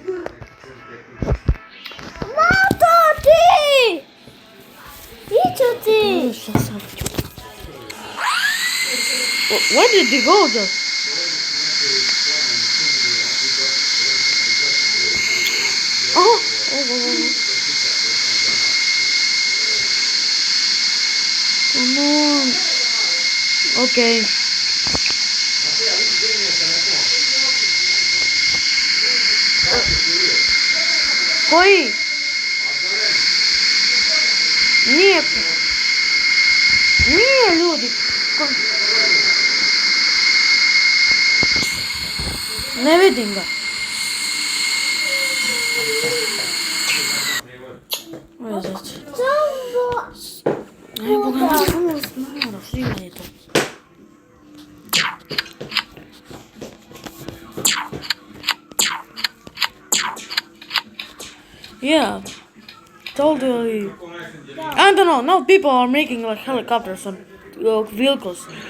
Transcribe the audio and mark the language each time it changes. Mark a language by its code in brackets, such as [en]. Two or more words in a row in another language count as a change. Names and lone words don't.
[en] Where did they go just? Oh. Come on. [sr] Okay. Koji? Nije. Nije ljudi. Ne vidim ga. [en] Where is it? [sr] Evo ga, malo svima je to. [en] Yeah, totally. I don't know. Now people are making like helicopters and vehicles.